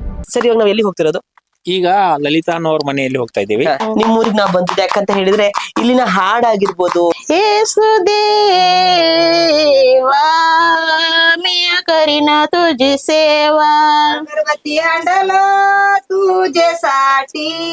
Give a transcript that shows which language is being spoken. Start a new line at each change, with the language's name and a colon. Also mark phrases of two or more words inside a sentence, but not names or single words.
Kannada: ಸರಿ, ಇವಾಗ ನಾವ್ ಎಲ್ಲಿ ಹೋಗ್ತಿರೋದು? ಈಗ ಲಲಿತಾ ಅನ್ನೋರ್ ಮನೆಯಲ್ಲಿ ಹೋಗ್ತಾ ಇದ್ದೀವಿ. ನಿಮ್ ಊರಿಗೆ ನಾವ್ ಬಂದಿದ್ದೆ ಯಾಕಂತ ಹೇಳಿದ್ರೆ ಇಲ್ಲಿನ ಹಾಡಾಗಿರ್ಬೋದು,
Marathi: येसुदेवा मिया करीना तुझी सेवा, अगरबत्ती आणलं तुझ्यासाठी